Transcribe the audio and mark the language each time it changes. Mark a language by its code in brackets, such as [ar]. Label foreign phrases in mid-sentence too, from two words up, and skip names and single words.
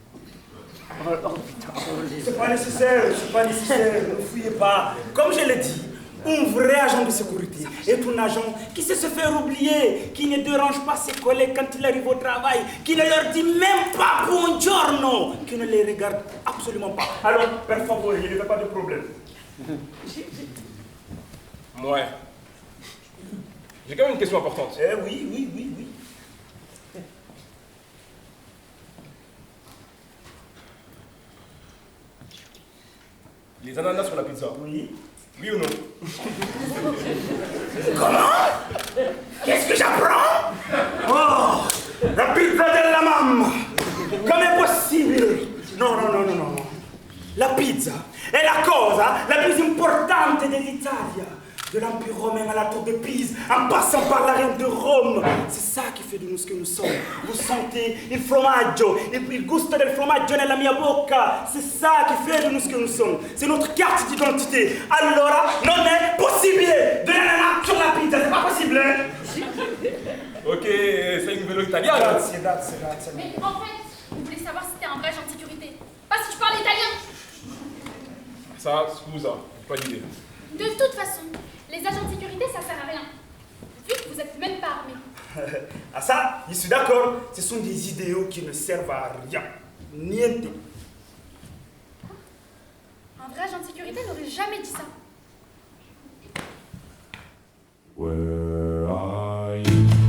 [fr] C'est pas nécessaire, ne fouillez pas. Comme je l'ai dit, un vrai agent de sécurité est un agent qui sait se faire oublier, qui ne dérange pas ses collègues quand il arrive au travail, qui ne leur dit même pas buongiorno, qui ne les regarde absolument pas. Alors, [it] per favore, [fr] il n'y a pas de problème. Ouais. J'ai quand même une question importante. Eh oui. Les ananas sur la pizza. Oui. Oui ou non? Comment? Qu'est-ce que j'apprends? [it] Oh, la pizza della mamma. Come è possibile? No. La pizza è la cosa la più importante dell'Italia. [fr] De l'Empire romain à la tour de Pise, en passant par la reine de Rome. C'est ça qui fait de nous ce que nous sommes. Vous sentez [it] il formaggio, il gusto del formaggio nella mia bocca. [fr] C'est ça qui fait de nous ce que nous sommes. C'est notre carte d'identité. [it] Allora, non è possibile [fr] de l'ananas sur la pizza. C'est pas possible, hein? Ok, c'est une vélo italienne. [it] Grazie. [fr] Mais en fait, vous voulez savoir si c'était un vrai agent de sécurité. Pas si tu parles italien. Ça, scusa, pas d'idée. De toute façon, les agents de sécurité, ça sert à rien. Vu que vous êtes même pas armés. Ah ça, je suis d'accord. Ce sont des idéaux qui ne servent à rien. [it] Niente. [fr] Un vrai agent de sécurité n'aurait jamais dit ça. [en] Where are you?